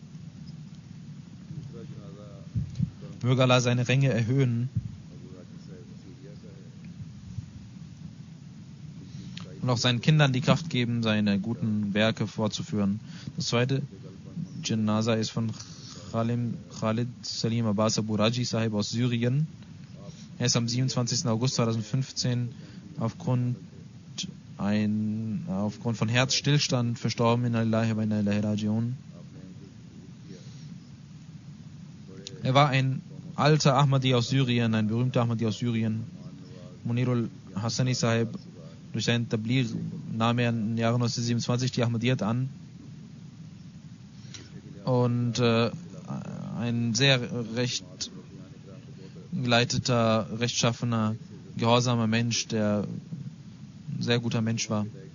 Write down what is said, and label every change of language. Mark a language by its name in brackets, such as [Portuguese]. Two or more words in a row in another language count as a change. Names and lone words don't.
[German] Möge Allah seine Ränge erhöhen und auch seinen Kindern die Kraft geben, seine guten Werke fortzuführen. Das zweite Janaza ist von Khalid Salim Abbas Abu Raji Sahib aus Syrien. Er ist am 27. August 2015 aufgrund aufgrund von Herzstillstand verstorben. [Arabic] إنا لله وإنا إليه راجعون. [German] Er war ein alter Ahmadi aus Syrien, ein berühmter Ahmadi aus Syrien. Munirul Hassani Sahib, durch seinen Tabligh nahm er im Jahre 1927 die Ahmadiyyat an. Und ein sehr rechtgeleiteter, rechtschaffener, gehorsamer Mensch, der ein sehr guter Mensch war.